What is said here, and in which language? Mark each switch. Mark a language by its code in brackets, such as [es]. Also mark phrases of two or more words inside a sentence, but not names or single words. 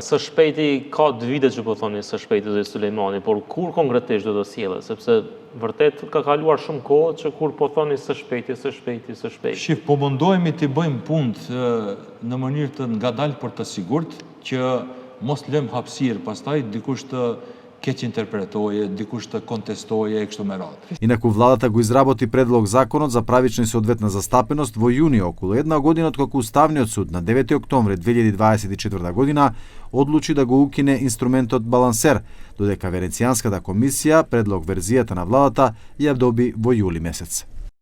[sq] Së shpejti ka 2 vite që po thoni së shpejti dhe Sulejmani, por kur konkretisht do të sjellë, sepse vërtet ka kaluar shumë kohë që kur po thoni së shpejti. Shif, po mundohemi të bëjmë punë në mënyrë të ngadalë për të sigurt që mos lëm hapësirë pastaj dikush të keq interpretoje, dikush të kontestoje e kështu me radhë. [mk] Инаку владата го изработи предлог законот за правична и соодветна застапеност во јуни, околу една година откако Уставниот суд на 9 октомври 2024 година одлучи да го укине инструментот балансер, додека Венецијанската комисија предлог верзијата на владата ја доби во јули месец.